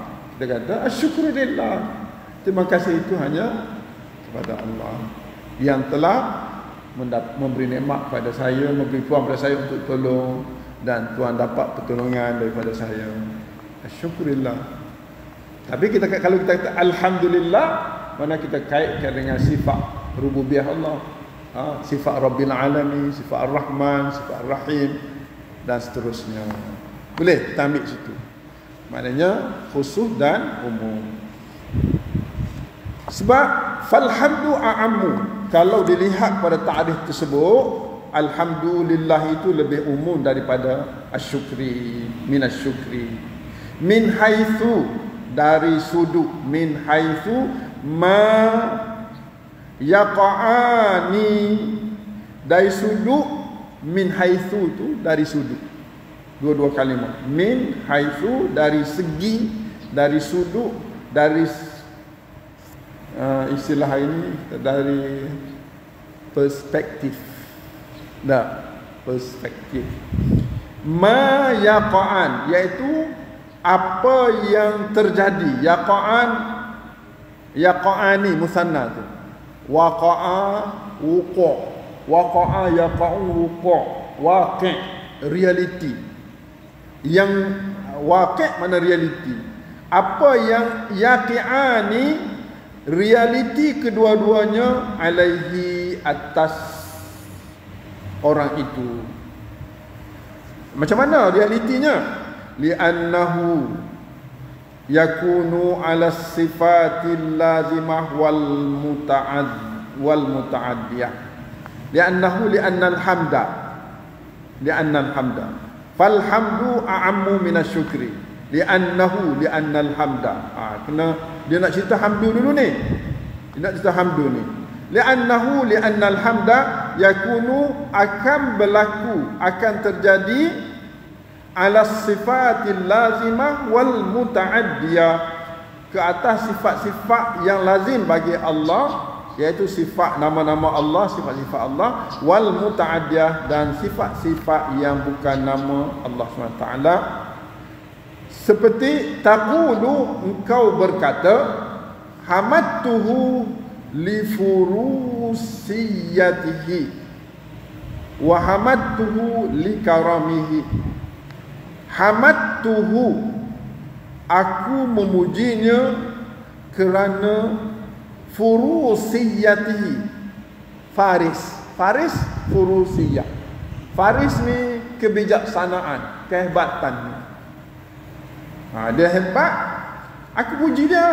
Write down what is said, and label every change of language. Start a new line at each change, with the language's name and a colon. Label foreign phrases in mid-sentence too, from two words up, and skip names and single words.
Malay: Kita kata asyukurulillah. Terima kasih itu hanya kepada Allah yang telah memberi nikmat pada saya, memberi peluang pada saya untuk tolong, dan Tuhan dapat pertolongan daripada saya. Asyukurillah. Tapi kalau kita kata alhamdulillah, mana kita kaitkan dengan sifat rububiyah Allah, sifat
Arabic: رب العالمين,
Malay: sifat Ar-Rahman, sifat Ar-Rahim, dan seterusnya. Boleh kita ambil situ. Maknanya khusus dan umum. Sebab
Arabic: فالحمد أعم,
Malay: kalau dilihat pada ta'rif tersebut, alhamdulillah itu lebih umum daripada asyukri, minasyukri.
Arabic: من حيث,
Malay: dari sudut,
Arabic: من حيث ما يقعان,
Malay: dari sudut,
Arabic: من حيث
Malay: tu dari sudut, dua-dua kalimah.
Arabic: من حيث
Malay: dari segi, dari sudut, dari istilah ini dari perspektif. Perspektif.
Arabic: ما يقعان,
Malay: iaitu apa yang terjadi.
Arabic: يقعان مثنى tu. وقع، وقوع'. وقع، يقع، وقوع. واقع',
Malay: reality. Yang waqi' mana reality. Apa yang yaqi'ani, reality kedua-duanya, alaihi, atas orang itu. Macam mana realitinya?
Arabic: لأنه يكون على الصفة اللازمة والمتعدية. لأن الحمد فالحمد أعم من الشكر. لأن الحمد.
Malay: Kena dia nak cerita hamdu dulu ni. Dia nak cerita hamdu ni.
Arabic: لأن الحمد يكون
Malay: akan berlaku, akan terjadi
Arabic: على الصفة اللازمة والمتعدية,
Malay: ke atas sifat-sifat yang lazim bagi Allah, iaitu sifat nama-nama Allah, sifat-sifat Allah,
Arabic: والمتعدية,
Malay: dan sifat-sifat yang bukan nama Allah SWT. Seperti taqulu, engkau berkata,
Arabic: حمدته لفروسيته وحمدته لكرمه. Hamadtuhu,
Malay: aku memujinya kerana
Arabic: فروسيته، فارس فروسية.
Malay: Faris ni kebijaksanaan, kehebatan. Dia hebat, aku puji dia.